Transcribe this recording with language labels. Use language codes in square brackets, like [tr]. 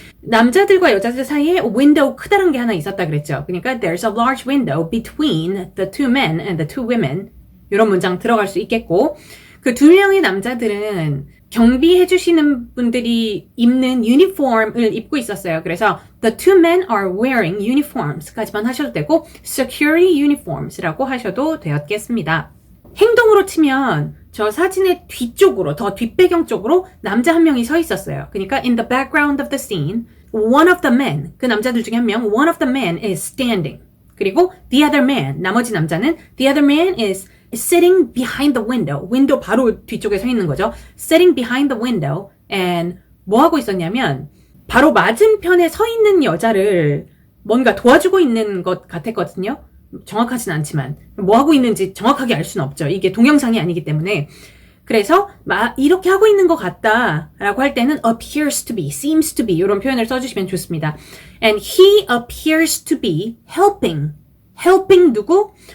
[ko] 남자들과 여자들 사이에 윈도우 크다란 게 하나 있었다 그랬죠. 그러니까 [en] there's a large window between the two men and the two women [ko] 이런 문장 들어갈 수 있겠고 그 2명의 남자들은 경비해 주시는 분들이 입는 유니폼을 입고 있었어요. 그래서 [en] the two men are wearing uniforms [ko] 까지만 하셔도 되고 security uniforms라고 하셔도 되었겠습니다. 행동으로 치면 저 사진의 뒤쪽으로 더 뒷배경 쪽으로 남자 한 명이 서 있었어요. [en] 그러니까 in the background of the scene one of the men [ko] 그 남자들 중에 한 명 [en] one of the men is standing 그리고 the other man [ko] 나머지 남자는 [en] the other man is sitting behind the window [ko] 윈도우 바로 뒤쪽에 서 있는 거죠. [en] sitting behind the window and [ko] 뭐 하고 있었냐면 바로 맞은편에 서 있는 여자를 뭔가 도와주고 있는 것 같았거든요. 정확하진 않지만 뭐 하고 있는지 정확하게 알 수는 없죠. 이게 동영상이 아니기 때문에 그래서 이렇게 하고 있는 것 같다 라고 할 때는 appears to be, seems to be 이런 표현을 써주시면 좋습니다. [en] And he appears to be helping. helping [ko] 누구?